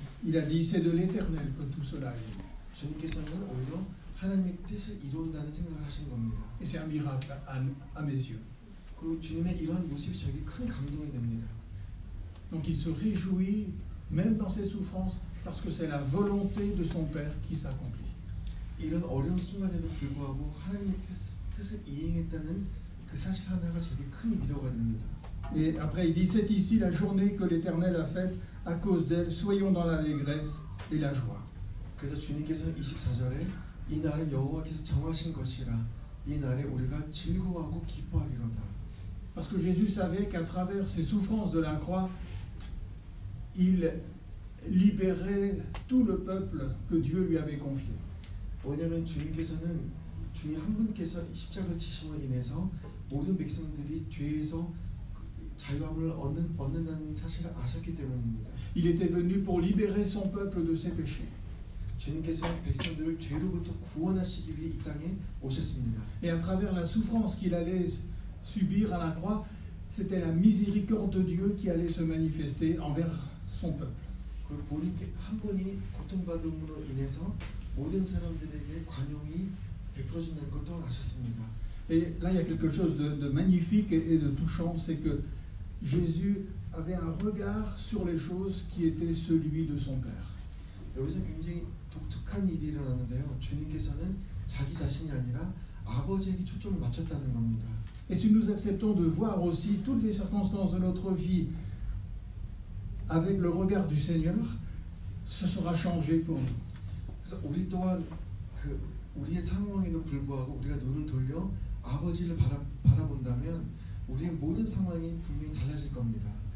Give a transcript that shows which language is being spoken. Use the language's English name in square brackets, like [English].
[French] Il a dit, c'est de l'Éternel que tout cela est. [Korean] 주님께서는 오히려 하나님의 뜻을 이룬다는 생각을 하신 겁니다. [French] Et c'est un miracle à mes yeux. [Korean] 그리고 주님의 이러한 모습이 저에게 큰 감동이 됩니다. [French] Donc il se réjouit, même dans ses souffrances, parce que c'est la volonté de son Père qui s'accomplit. [Korean] 이런 어려운 순간에도 불구하고 하나님의 뜻을 이행했다는 그 사실 하나가 저에게 큰 위로가 됩니다. [French] Et après il dit, c'est ici la journée que l'Éternel a faite, à cause d'elle, soyons dans l'allégresse et la joie. [Korean] 그래서 주님께서는 24절에 이 날은 여호와께서 정하신 것이라 이 날에 우리가 즐거워하고 기뻐하리로다. [French] Parce que Jésus savait qu'à travers ses souffrances de la croix, il libérait tout le peuple que Dieu lui avait confié. [Korean] 왜냐하면 주님 한 분께서 십자가를 치심으로 인해서 모든 백성들이 죄에서 자유함을 얻는다는 사실을 아셨기 때문입니다. [French] Il était venu pour libérer son peuple de ses péchés. [Korean] 주님께서 백성들을 죄로부터 구원하시기 위해 이 땅에 오셨습니다. [French] Et à travers la souffrance qu'il allait subir à la croix, c'était la miséricorde de Dieu qui allait se manifester envers son peuple. [Korean] 그리고 본인께 한 분이 고통받음으로 인해서 모든 사람들에게 관용이 베풀어진다는 것도 아셨습니다. [French] Et là, il y a quelque chose de magnifique et de touchant, c'est que Jésus avait un regard sur les choses qui étaient celui de son Père. [Korean] 여기서 굉장히 독특한 일이 일어나는데요. 주님께서는 자기 자신이 아니라 아버지에게 초점을 맞췄다는 겁니다. [French] Et si nous acceptons de voir aussi toutes les circonstances de notre vie avec le regard du Seigneur, ce sera changé pour nous. [Korean] 그래서 우리 또한 우리의 상황에도 불구하고 우리가 눈을 돌려 아버지를 바라본다면 우리의 모든 상황이 분명히 달라질 겁니다.